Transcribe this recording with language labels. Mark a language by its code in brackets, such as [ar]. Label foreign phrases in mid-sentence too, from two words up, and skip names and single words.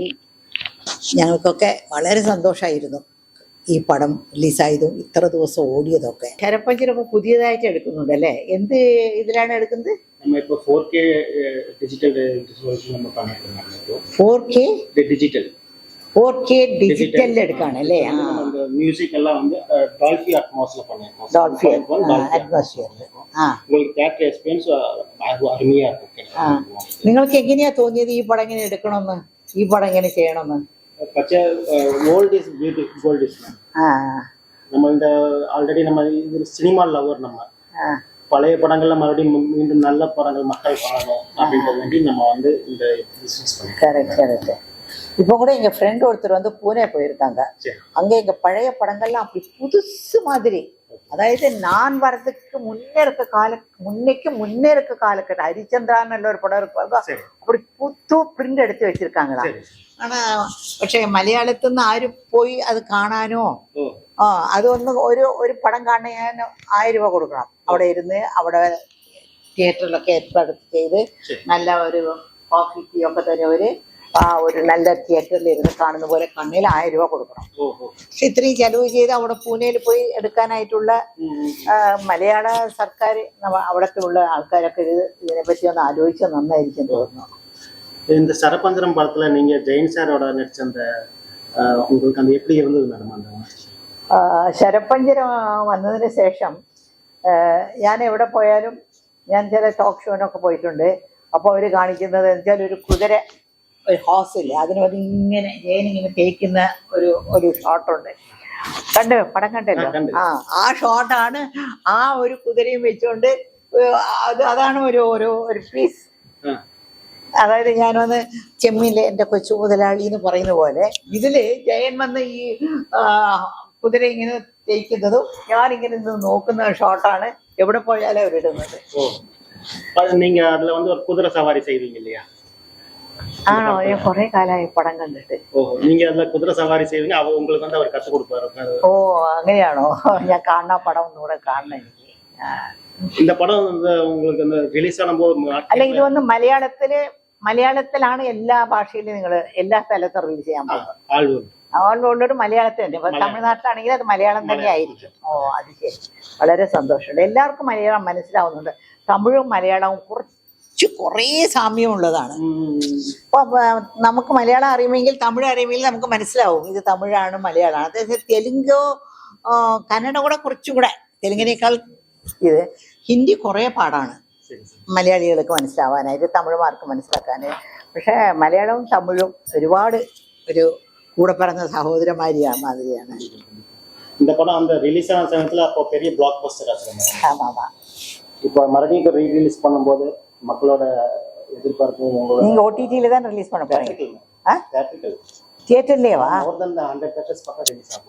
[ml] ഞങ്ങൾക്കൊക്കെ വളരെ സന്തോഷമായിരുന്നു ഈ പടം റിലീസായതും ഇത്ര ദിവസം ഓടിയതൊക്കെ. ശരപഞ്ചരപ്പോൾ പുതിയതായിട്ട് എടുക്കുന്നുണ്ട് അല്ലേ? എന്ത് ഇതിലാണ് എടുക്കുന്നത്? 4K ഡിജിറ്റലിൽ എടുക്കുകയാണ് അല്ലേ? [ta] மியூசிக் எல்லாம் வந்து டால்பி அட்மாஸ்ல பண்ணிருக்கோம். டால்பி அட்மாஸ்பியர். உங்களுக்கு [en] theater experience [ta] அருமையா இருக்கும். [ml] നിങ്ങൾക്ക് എങ്ങനെയാ തോന്നിയത് ഈ പടം എങ്ങനെ എടുക്കണമെന്ന്, ഈ പടം എങ്ങനെ ചെയ്യണമെന്ന്? [ta] പക്ഷേ [en] old is beauty, gold is [ta] நம்ம இந்த ஆல்ரெடி நம்ம இது [en] cinema lover. [ta] நம்ம பழைய படங்கள்ல மறுபடியும் மீண்டும் நல்ல படங்கள் மக்கள் பார்க்கணும் அப்படின்றது வேண்டி நம்ம வந்து இந்த பிசினஸ் பண்ணுறோம். கரெக்ட். இப்போ கூட எங்கள் ஃப்ரெண்ட் ஒருத்தர் வந்து பூனே போயிருக்காங்க. அங்கே எங்கள் பழைய படங்கள்லாம் அப்படி புதுசு மாதிரி, அதாவது நான் வரதுக்கு முன்னே இருக்க காலக்கட்ட ஹரிச்சந்திரான்னு ஒரு படம் இருப்பாங்க, அப்படி புது பிரிண்ட் எடுத்து வச்சிருக்காங்களா. [ml] ஆனால் പക്ഷേ മലയാളത്തിൽ നിന്ന് ആരും പോയി അത് കാണാനോ അതൊന്ന് ഒരു പടം കാണാൻ 1000 രൂപ കൊടുക്കണം. അവിടെ ഇരുന്ന് അവിടെ തിയേറ്ററിലൊക്കെ ഏർപ്പാട് ചെയ്ത് നല്ല ഒരു കോഫി ടീ ഒക്കെ തന്നെ ഒരു നല്ല തിയേറ്ററിൽ ഇരുന്ന് കാണുന്ന പോലെ കണ്ണിൽ 1000 രൂപ കൊടുക്കണം. പക്ഷെ ഇത്രയും ചെലവ് ചെയ്ത് അവിടെ പൂനെയിൽ പോയി എടുക്കാനായിട്ടുള്ള മലയാള സർക്കാർ അവിടത്തെ ഉള്ള ആൾക്കാരൊക്കെ ഇതിനെപ്പറ്റി ഒന്ന് ആലോചിച്ചാൽ നന്നായിരിക്കും തോന്നുന്നു. [ta] இந்த சரபஞ்சரம் படத்துல நீங்க ஜெயின் சாரோட நடிச்ச அந்த உங்களுக்கு அந்த எப்படி இருந்தது மேடம்? அந்த [ml] ശരപഞ്ചരം വന്നതിന് ശേഷം ഞാൻ എവിടെ പോയാലും, ഞാൻ ചില ടോക്ക് ഷോനൊക്കെ പോയിട്ടുണ്ട്. അപ്പോൾ അവർ കാണിക്കുന്നത് വെച്ചാൽ ഒരു കുതിര, ഒരു ഹോസില്ല, അതിന് വന്ന് ഇങ്ങനെ ജയനിങ്ങനെ തേക്കുന്ന ഒരു ഷോട്ടുണ്ട്. പടം കണ്ടല്ലോ? ആ ഷോട്ടാണ്. ആ ഒരു കുതിരയും വെച്ചുകൊണ്ട് അതാണ് ഒരു പീസ്. അതായത് ഞാൻ വന്ന് ചെമ്മീനിലെ എൻ്റെ കൊച്ചു മുതലാളി എന്ന് പറയുന്ന പോലെ ഇതില് ജയൻ വന്ന് ഈ കുതിര ഇങ്ങനെ തേക്കുന്നതും ഞാനിങ്ങനെ നിന്ന് നോക്കുന്ന ഷോട്ടാണ് എവിടെ പോയാലും അവരിടുന്നത്. [ta] நீங்க அதுல வந்து ஒரு குதிரை சவாரி செய்வீங்க இல்லையா? [ml] ആണോ? ഞാൻ കുറെ കാലമായി പടം കണ്ടിട്ട്. [ta] நீங்க அதுல குதிரை சவாரி செய்வீங்க, உங்களுக்கு வந்து அவர் கத்து கொடுப்பாரு. [ml] ഓ അങ്ങനെയാണോ? ഞാൻ കാണുന്ന പടം ഒന്നുകൂടെ കാണണം എനിക്ക്. [ta] இந்த படம் வந்து உங்களுக்கு அந்த ரிலீஸ் ஆனபோது [ml] അല്ല, ഇത് വന്ന് മലയാളത്തിലാണ് എല്ലാ ഭാഷയിലും നിങ്ങൾ എല്ലാ സ്ഥലത്തും റിലീസ് ചെയ്യാൻ പോകുന്നത്. ഓൾറെഡി മലയാളത്തിൽ തന്നെ. ഇപ്പൊ തമിഴ്നാട്ടിലാണെങ്കിൽ അത് മലയാളം തന്നെ ആയിരിക്കും. ഓ അത് ശരി, വളരെ സന്തോഷമുണ്ട്. എല്ലാവർക്കും മലയാളം മനസ്സിലാവുന്നുണ്ട്. തമിഴും മലയാളവും കുറേ സാമ്യമുള്ളതാണ്. അപ്പൊ നമുക്ക് മലയാളം അറിയുമെങ്കിൽ തമിഴ് അറിയുമെങ്കിൽ നമുക്ക് മനസ്സിലാവും ഇത് തമിഴാണ് മലയാളമാണ്. അതായത് തെലുങ്കോ കന്നഡ കൂടെ കുറച്ചും കൂടെ, തെലുങ്കിനേക്കാൾ ഇത് ഹിന്ദി കുറേ പാടാണ് മലയാളികൾക്ക് മനസ്സിലാവാനായിട്ട്, തമിഴ്മാർക്ക് മനസ്സിലാക്കാൻ. പക്ഷേ മലയാളവും തമിഴും ഒരുപാട് ഒരു കൂടെ പറഞ്ഞ സഹോദരന്മാരിയാണ് മാതിരിയാണ്. [ta] இந்த படம் அந்த ரிலீஸ் ஆன சமயத்துல அப்போ பெரிய [en] blockbuster [ta] ஆச்சு. ஆமாமா. இப்போ மறுபடியும் ரீரிலீஸ் பண்ணும்போது மக்களோட எதிர்பார்ப்பு. நீங்க ஓடிடில தான் ரிலீஸ் பண்ண போறீங்க? தியேட்டர்லயேவா? [en] more than 100 theaters [ta] பக்கம் ரிலீஸ் ஆகும்.